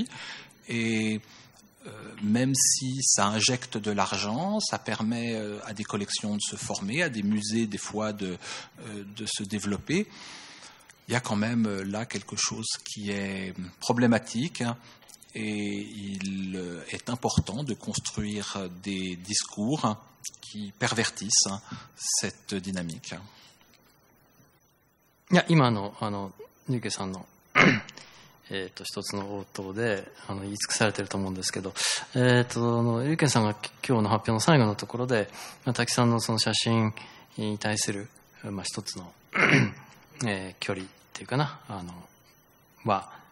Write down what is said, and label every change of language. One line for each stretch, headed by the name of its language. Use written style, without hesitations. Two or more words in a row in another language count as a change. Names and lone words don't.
French: Et même si ça injecte de l'argent, ça permet à des collections de se former, à des musées des fois de se développer. Il y a quand même là quelque chose qui est problématique, et il est important de construire des discours qui pervertissent cette dynamique.
Japanese: いや、今のニューケさんの一つの応答で言い尽くされていると思うんですけど、ゆうけんさんが今日の発表の最後のところで、滝さんのその写真に対する、一つの、距離っていうかな、は、